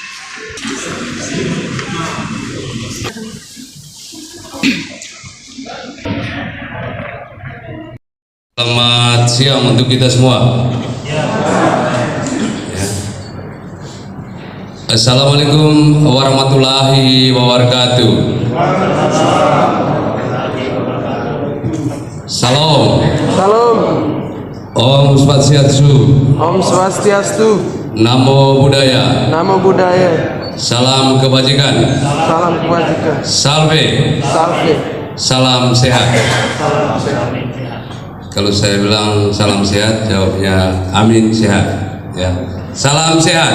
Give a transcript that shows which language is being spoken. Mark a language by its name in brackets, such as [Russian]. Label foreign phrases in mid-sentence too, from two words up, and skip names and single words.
[Indonesian] Selamat siang untuk kita semua. Ya. [Arabic] السلام عليكم ورحمة الله وبركاته. [Indonesian] Salam. Salam. [Balinese] Om Swastiastu. Om Swastiastu. [Pali] Namo Buddhaya. Namo Buddhaya. [Indonesian] Salam kebajikan. Salam kebajikan. Salve. Salve. Salam sehat. Salam sehat. Kalau saya bilang salam sehat, jawabnya amin sehat. Ya. Salam sehat.